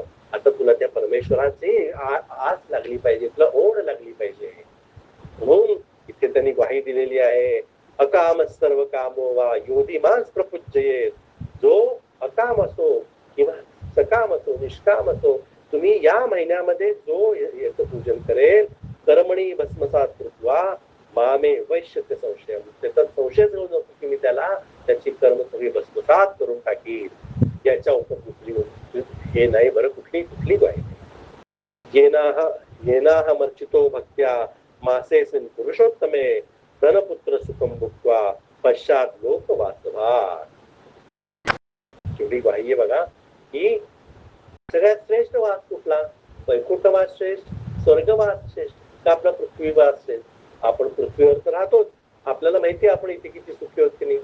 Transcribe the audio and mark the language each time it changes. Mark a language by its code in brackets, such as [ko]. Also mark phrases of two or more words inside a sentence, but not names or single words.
[mr] आता तुला त्या परमेश्वराची आस लागली पाहिजे, तुला ओढ लागली पाहिजे. म्हणून इथे त्यांनी ग्वाही दिलेली आहे, [sa] अकाम सर्व कामो वा योधीमास प्रपूज्येत. [mr] जो अकाम असो किंवा सकाम असो निष्काम असो, तुम्ही या महिन्यामध्ये जो याचं पूजन करेल, [sa] कर्मणी भस्मसात कृत्वा मामे वैश्यते संशय, [mr] त्याचा संशय जळू नको की मी त्याला त्याची कर्म सगळी भस्मसात करून टाकील. याच्या उपर दुसरी हे नाही बरं, कुठली ग्वाही. [sa] येनाह मर्चितो भक्त्या मासेस्मिन् पुरुषोत्तमे धनपुत्र सुखम भुक्त्वा पश्चात लोक वासभात. [mr] केवढी ग्वाही आहे बघा, की सगळ्यात श्रेष्ठ वास कुठला? वैकुंठवास श्रेष्ठ, स्वर्गवास श्रेष्ठ का आपला पृथ्वीवास श्रेष्ठ? आपण पृथ्वीवर तर राहतोच, आपल्याला माहिती आहे आपण इथे किती सुखी होत की नाही.